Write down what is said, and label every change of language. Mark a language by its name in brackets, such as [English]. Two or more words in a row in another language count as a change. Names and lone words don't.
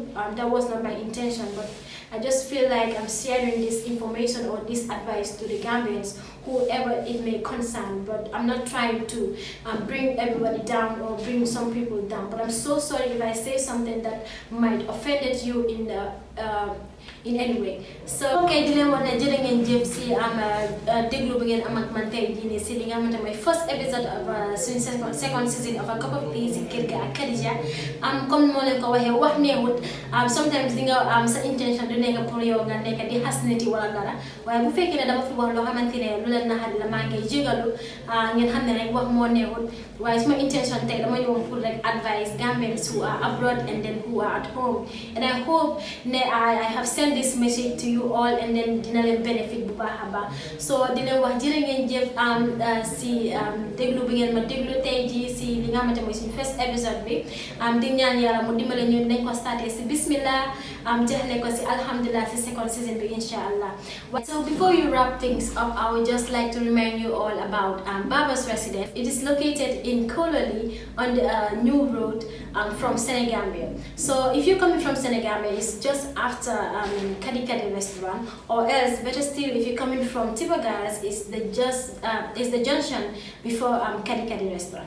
[English] That was not my intention, but I just feel like I'm sharing this information or this advice to the Gambians, whoever it may concern, but I'm not trying to bring everybody down or bring some people down. But I'm so sorry if I say something that might offended you in any way. So okay, [Wolof] di leen wax ne jërë ngeen jëf si déglu bi ngeen am ak man tey jii nii si li nga xamante mooy [English] first episode of [Wolof] suñu [English] second season of [Wolof] A Cup of Tea si kër gi ak Khadija. Comme moo leen ko waxee wax neewut sometimes di nga sa intention du nekk pour yow nga nekk di xas nit yi wala dara waaye bu fekkee ne dama fi wax loo xamante ne lu leen naxari la maa ngi jégalu ngeen xam ne rek wax moo neewut waaye suma intention tey dama ñëwoon pour rek [English] advice Gambians who are abroad and then who are at home, and I hope [Wolof] ne [English] I have sent this message to you all [Wolof] and then dina leen benefit bu baax a baax. So dina wax jërë ngeen jëf si déglu bi ngeen ma déglu tey jii si li nga xamante mooy suñu [English] first episode [Wolof] bi di ñaan yàlla mu dimbale ñu nañ ko starté si bismillah jeexle ko si alhamdulillah si [English] second season [Wolof] bi inshallah. [English] So before you wrap things up, I would just like to remind you all about Baba's Residence. It is located in Kololi on the new road from Senegambia. So if you're coming from Senegambia, it's just after Kadi Kadi restaurant, or else better still if you're coming from Tibagaras, is the junction before Kadi Kadi restaurant.